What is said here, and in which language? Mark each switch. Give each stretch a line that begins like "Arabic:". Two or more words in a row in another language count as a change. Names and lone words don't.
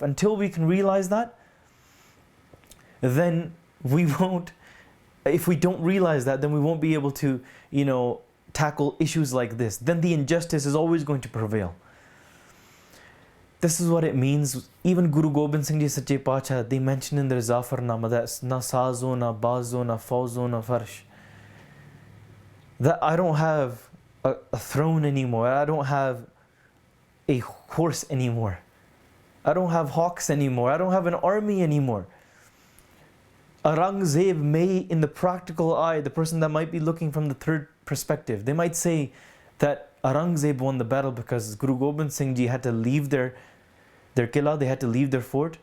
English: Until we can realize that, then we won't, if we don't realize that, then we won't be able to, tackle issues like this. Then the injustice is always going to prevail. This is what it means. Even Guru Gobind Singh Ji Sache Paatshah, they mention in their Zafarnama that
Persian: نه سازو، نه بازو، نه فوجو، نه فرش.
English: That I don't have a throne anymore. I don't have a horse anymore. I don't have hawks anymore. I don't have an army anymore. Aurangzeb may, in the practical eye, the person that might be looking from the third perspective, they might say that Aurangzeb won the battle because Guru Gobind Singh Ji had to leave their Qila, they had to leave their fort.